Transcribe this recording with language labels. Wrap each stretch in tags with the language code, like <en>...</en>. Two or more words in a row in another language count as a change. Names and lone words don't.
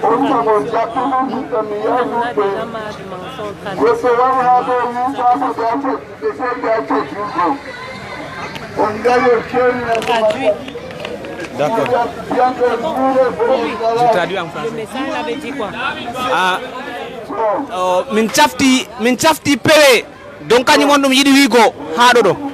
<fr>On en a déjà marre du mensonge. Traduit. D'accord. Je traduis en français. Le message avait dit quoi?</fr> <ff>min cafti pewe donc kañum on ɗum yiɗi wiigo haa ɗo ɗo</ff>